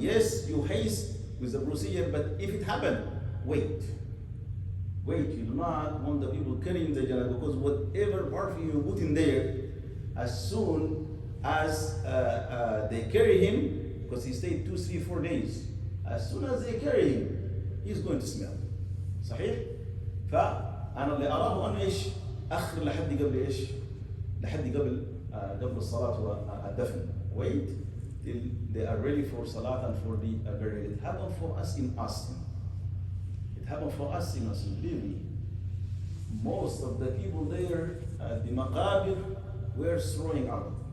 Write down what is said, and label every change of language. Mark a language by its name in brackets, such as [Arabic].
[English] Yes, you haste with the procedure, but if it happened, wait. You do not want the people carrying the janazah because whatever perfume you put in there, as soon as they carry him, because he stayed 2, 3, 4 days, as soon as they carry him, he's going to smell. [Arabic] صحيح؟ فأنا اللي أراه أنه إيش؟ أخر لحد قبل إيش؟ لحد قبل الصلاة والدفن. [English] Wait till they are ready for salat and for the burial. It happened for us in Austin. Believe me. Most of the people there at the maqabir were throwing out.